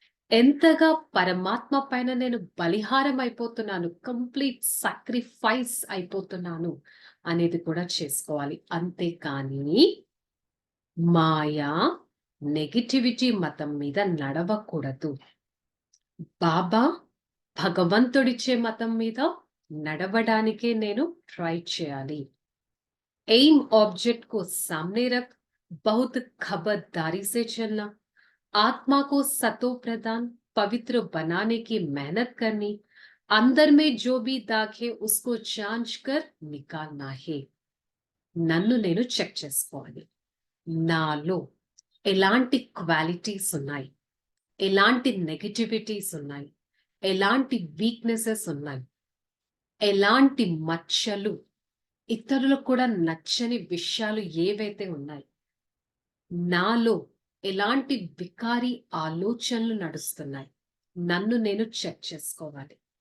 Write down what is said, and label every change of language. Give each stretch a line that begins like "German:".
Telugu: ఎంతగా పరమాత్మ పైన నేను బలిహారం అయిపోతున్నాను, కంప్లీట్ సాక్రిఫైస్ అయిపోతున్నాను అనేది కూడా చేసుకోవాలి. అంతేకాని మాయా, నెగిటివిటీ మతం మీద నడవకూడదు. బాబా భగవంతుడిచ్చే మతం మీద నడవడానికే నేను ట్రై చేయాలి.
Hindi: एम ऑब्जेक्ट को सामने रख बहुत खबरदारी से चलना, आत्मा को सतो प्रदान पवित्र बनाने की मेहनत करनी, अंदर में जो भी दाग है उसको जांच कर निकालना है.
Telugu: నన్ను నేను చెక్ చేసుకోవాలి. నాలో ఎలాంటి క్వాలిటీస్ ఉన్నాయి, ఎలాంటి నెగటివిటీస్ ఉన్నాయి, ఎలాంటి వీక్నెసెస్ ఉన్నాయి, ఎలాంటి మచ్చలు, ఇతరులకు కూడా నచ్చని విషయాలు ఏవైతే ఉన్నాయి, నాలో ఎలాంటి వికారి ఆలోచనలు నడుస్తున్నాయి, నన్ను నేను చెక్ చేసుకోవాలి.